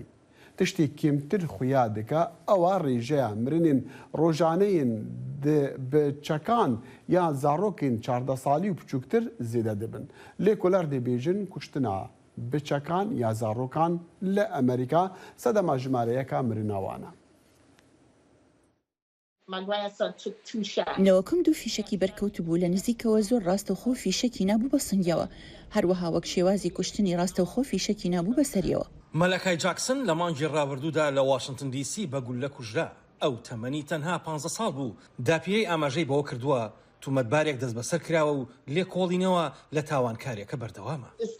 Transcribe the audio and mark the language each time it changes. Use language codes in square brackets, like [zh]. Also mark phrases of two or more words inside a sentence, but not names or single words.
[ku] Tiştê kêmtir xuya dike ewa rêjeya mirinên rojaneyên bi çekan ya zarokên 14 salî û biçûktir zêde dibin. Lêkoler dibêjin kuştina bi çekan ya zarokan li Amerîka sedema jimareyeka mirina wan e. [ckb] نەوەکەم دوو فیشکی بەرکەوت بوو لە نزیکەوە زۆر ڕاستەوخۆ فیشکی نابوو بە سنگیەوە هەروەها وەک شێوازی کوشتنی ڕاستەوخۆ فیشکی نابوو بەسەریەوە. مەلەکای جاکسن لە مانگی ڕابردوودا لە واشنگتن دیسی بە گولە کوژرا ئەو تەمەنی تەنها 15 ساڵ بوو داپیرەی ئاماژەی بەوە کردووە تومەتبارێک دەست بەسەر کراوە و لێ کۆڵینەوە لە تاوانکاریەکە بەردەوامە.